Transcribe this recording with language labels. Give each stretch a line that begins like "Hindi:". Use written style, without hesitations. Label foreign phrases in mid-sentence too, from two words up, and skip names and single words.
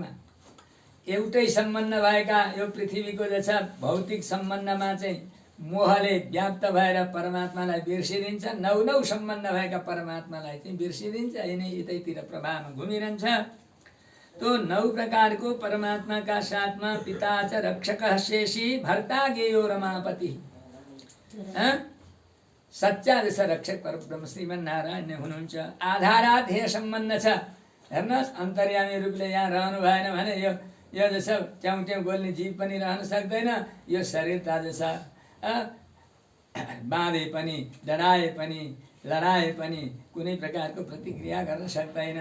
Nepali: एउटै सम्बन्ध भएका यो पृथ्वीको जसा भौतिक सम्बन्धमा चाहिँ मोहले व्याप्त भएर परमात्मालाई बिर्सिदिन्छ, 9 सम्बन्ध भएका परमात्मालाई चाहिँ बिर्सिदिन्छ, यिनै यतैतिर प्रभावमा घुमिरहन्छ। तो 9 प्रकारको परमात्माका साथमा
Sanskrit: पिता च रक्षकः शेषी भर्ता गेयो रमापति।
Nepali: सच्चा जसा रक्षक परब्रह्म श्रीमन्नारायण नै हुनुहुन्छ। आधाराध्यय सम्बन्ध छ। हेर्नुहोस्, अन्तर्यामी रूपले यहाँ रहनु भएन भने यो जसा च्याउट्याउ बोल्ने जीव पनि रहन सक्दैन। यो शरीर जसा बाँधे पनि, डराए पनि, लडाए पनि कुनै प्रकारको प्रतिक्रिया गर्न सक्दैन।